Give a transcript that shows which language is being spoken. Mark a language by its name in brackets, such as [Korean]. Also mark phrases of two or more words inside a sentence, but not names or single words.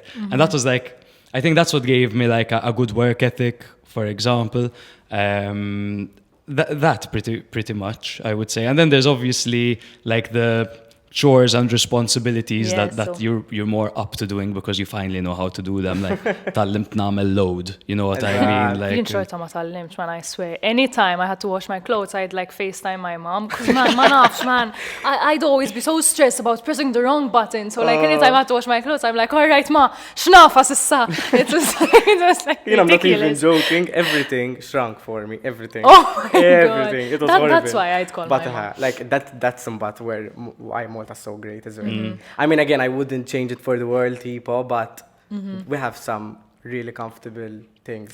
[English] And that was like, I think that's what gave me like a good work ethic, for example. That pretty much, I would say. And then there's obviously like the chores and responsibilities Yeah, that so- you're more up to doing because you finally know how to do them. Like [Maltese] tallimt nagħmel [English] load, you know what I mean? Being Like [Maltese] short ma tallimt, [English] man, I swear. Anytime I had to wash my clothes, I'd like FaceTime my mom. 'Cause man, [Maltese] ma nafx, [English] man. I'd always be so stressed about pressing the wrong button. So like anytime I had to wash my clothes, I'm like, all right, [Maltese] ma, xnafa sissa. [English] It was like You know, I'm not even ridiculous. joking. Everything shrunk for me. Everything. Oh my Everything. God. It was horrible. That's why I'd call but my mom. like that's somewhat why Malta's so great as well. I mean, again, I wouldn't change it for the world, people, but we have some really comfortable things.